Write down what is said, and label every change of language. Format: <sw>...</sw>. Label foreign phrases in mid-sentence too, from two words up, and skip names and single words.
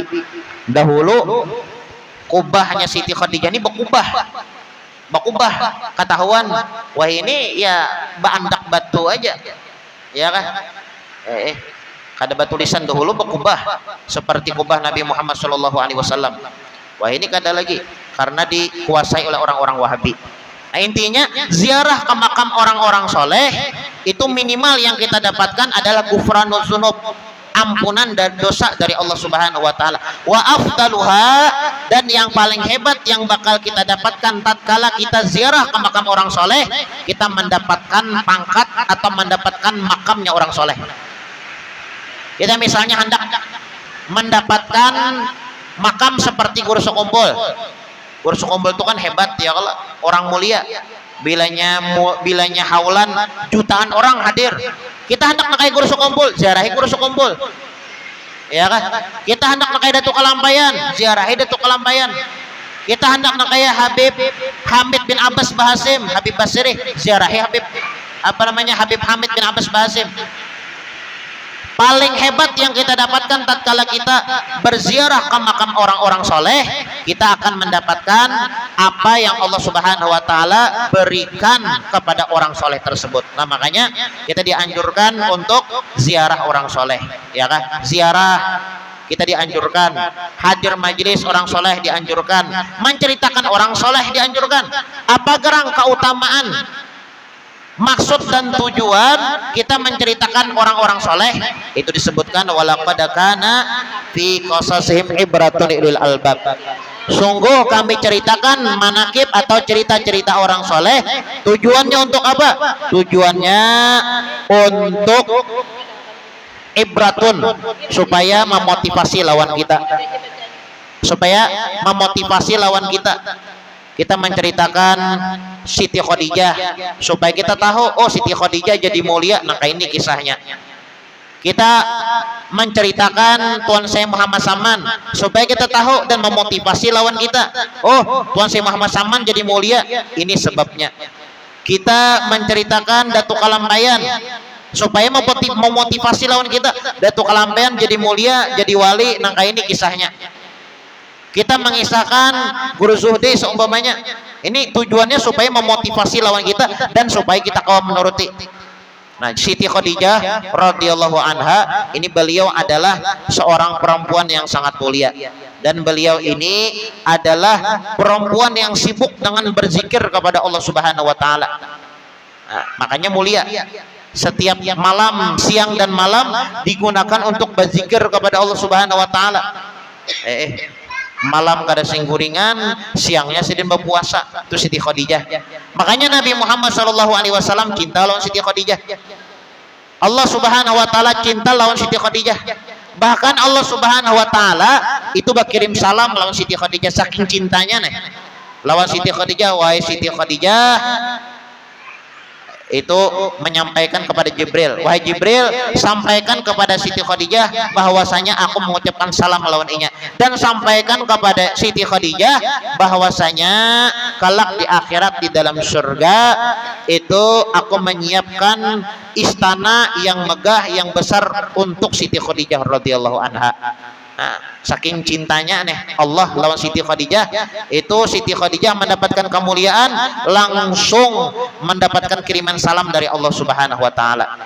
<bjn>Dahulu kubahnya Siti Khadijah ini berkubah ketahuan wah ini ya baandak batu aja, ya kan? Kada batu lisan dahulu berkubah seperti kubah Nabi Muhammad SAW. Wah ini kada lagi karena dikuasai oleh orang-orang Wahabi. Nah, intinya ziarah ke makam orang-orang soleh itu minimal yang kita dapatkan adalah</bjn> <ar>غفران الذنوب,</ar> <bjn>ampunan dan dosa dari Allah</bjn> <ar>سبحانه وتعالى. وأفضلها,</ar> <bjn>dan yang paling hebat yang bakal kita dapatkan tatkala kita ziarah ke makam orang soleh, kita mendapatkan pangkat atau mendapatkan makamnya orang soleh. Kita misalnya hendak mendapatkan makam seperti Guru Sukumpul, Guru Sekumpul itu kan hebat ya, kalau orang mulia. Bilanya haulan jutaan orang hadir. Kita hendak nakai Guru Sekumpul, ziarahi Guru Sekumpul. Ya kan? Kita hendak nakai Datuk Kalampayan, ziarahi Datuk Kalampayan. Kita hendak nakai Habib Hamid bin Abbas Bahasim, Habib Basri, ziarahi Habib Habib Hamid bin Abbas Bahasim. Paling hebat yang kita dapatkan tatkala kita berziarah ke makam orang-orang soleh, kita akan mendapatkan apa yang Allah</bjn> <ar>سبحانه وتعالى</ar> <bjn>berikan kepada orang soleh tersebut. Nah, makanya kita dianjurkan untuk ziarah orang soleh, ya kan? Ziarah kita dianjurkan, hadir majelis orang soleh dianjurkan, menceritakan orang soleh dianjurkan. Apa gerang keutamaan, maksud dan tujuan kita menceritakan orang-orang soleh itu disebutkan</bjn> <ar>ولقد كان في قصصهم عبرة للألباب.</ar> <bjn>Sungguh kami ceritakan manakib atau cerita-cerita orang soleh. Tujuannya untuk apa? Tujuannya untuk ibratun, supaya memotivasi lawan kita, supaya memotivasi lawan kita. Kita menceritakan Siti Khadijah supaya kita tahu, oh Siti Khadijah jadi mulia. Nah, ini kisahnya. Kita menceritakan Tuan Syekh Muhammad Saman supaya kita tahu dan memotivasi lawan kita, oh Tuan Syekh Muhammad Saman jadi mulia, ini sebabnya. Kita menceritakan Datuk Kalampayan supaya memotivasi lawan kita, Datuk Kalampayan jadi mulia, jadi wali. Nah, ini kisahnya. Kita mengisahkan Guru Zuhdi seumpamanya, ini tujuannya supaya memotivasi lawan kita dan supaya kita kaum menuruti.</bjn> <id>Nah, Siti Khadijah</id> <ar>رضي الله عنها</ar> <id>ini, beliau adalah seorang perempuan yang sangat mulia, dan beliau ini adalah perempuan yang sibuk dengan berzikir kepada Allah</id> <ar>سبحانه وتعالى.</ar> <id>Nah, makanya mulia. Setiap malam, siang dan malam digunakan untuk berzikir kepada Allah</id> <ar>سبحانه وتعالى.</ar> <bjn>Malam kada singguringan, siangnya sedang berpuasa. Itu Siti Khadijah. Makanya Nabi Muhammad SAW cinta lawan Siti Khadijah. Allah</bjn> <ar>سبحانه وتعالى</ar> <bjn>cinta lawan Siti Khadijah. Bahkan Allah</bjn> <ar>سبحانه وتعالى</ar> <bjn>itu berkirim salam lawan Siti Khadijah, saking cintanya nih lawan Siti Khadijah. Wahai Siti Khadijah, itu menyampaikan kepada Jibril, wahai Jibril, sampaikan kepada Siti Khadijah bahwasanya aku mengucapkan salam lawan inya, dan sampaikan kepada Siti Khadijah bahwasanya kelak di akhirat di dalam surga itu aku menyiapkan istana yang megah, yang besar untuk Siti Khadijah</bjn> <ar>رضي الله عنها.</ar> <bjn>Nah, saking cintanya nih Allah lawan Siti Khadijah, itu Siti Khadijah mendapatkan kemuliaan, langsung mendapatkan kiriman salam dari Allah</bjn> <ar>سبحانه وتعالى.</ar>